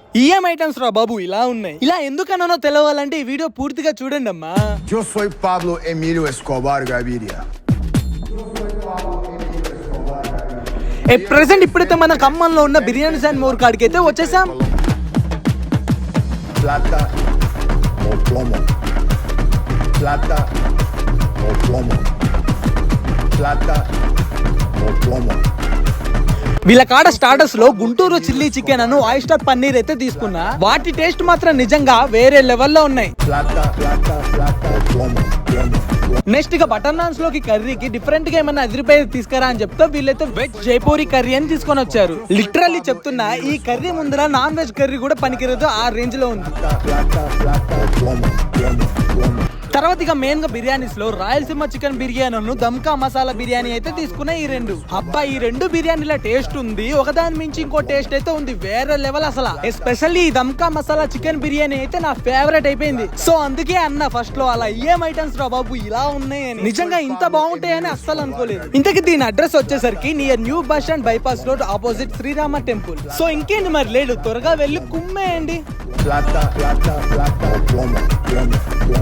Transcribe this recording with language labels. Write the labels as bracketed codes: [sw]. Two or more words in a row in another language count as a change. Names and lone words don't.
[te] ఈఎం ఐటమ్స్ రా బాబు ఇలా ఉన్నాయి. ఇలా ఎందుకన్నానో తెలవాలంటే ఈ వీడియో పూర్తిగా చూడండి అమ్మా. [es] Yo soy Pablo Emilio Escobar Gaviria. [te] ప్రెసెంట్ ఇప్పుడైతే మన ఖమ్మంలో ఉన్న బిర్యానీస్ అండ్ మోర్ కాడికి అయితే వచ్చేసాం. [es] Plata o plomo. Plata o plomo. Plata o plomo. [te] వీళ్ళ కాడ స్టార్టర్స్ లో గుంటూరు చిల్లీ చికెన్ అను ఆయిస్టర్ పన్నీర్ అయితే తీసుకున్నా. వాటి టేస్ట్ మాత్రం నిజంగా వేరే లెవెల్లో ఉన్నాయి. [es] Plata, plata, plata o plomo. Plomo. [te] నెక్స్ట్ ఇక బటర్ నాన్స్ లోకి కర్రీకి డిఫరెంట్ గా ఏమన్నా అదిరిపోయి తీసుకురా అని చెప్తే వీళ్ళైతే వెజ్ జైపూరి కర్రీ అని తీసుకొని వచ్చారు. లిటరల్లీ చెప్తున్నా, ఈ కర్రీ ముందర [en] non veg curry [te] కూడా పనికిరదు, ఆ రేంజ్ లో ఉంది. [es] Plata, plata o plomo. Plomo. Plomo. [te] తర్వాత ఇక మెయిన్ గా బిర్యానీస్ లో రాయలసీమ చికెన్ బిర్యానీ దమ్కా మసాలా బిర్యానీ అయితే తీసుకున్నా. ఈ రెండు అబ్బా, ఈ రెండు బిర్యానీల టేస్ట్ ఉంది, ఒకదాని మించి ఇంకో టేస్ట్ అయితే ఉంది, వేరే లెవెల్ అసలు. ఎస్పెషల్లీ ఈ దమ్కా మసాలా చికెన్ బిర్యానీ అయితే నా ఫేవరెట్ అయిపోయింది. సో అందుకే అన్న ఫస్ట్ లో అలా ఏం ఐటమ్స్ రా బాబు ఇలా ఉన్నాయని. నిజంగా ఇంత బాగుంటాయని అస్సలు అనుకోలేదు. ఇంతకీ దీని అడ్రస్ వచ్చేసరికి [en] near new bus stand bypass road opposite Srirama temple. [te] సో ఇంకేంటి మరి లేడు, త్వరగా వెళ్ళి కుమ్మేయండి. [es] Plata, plata, plata o plomo. Plomo. Plomo.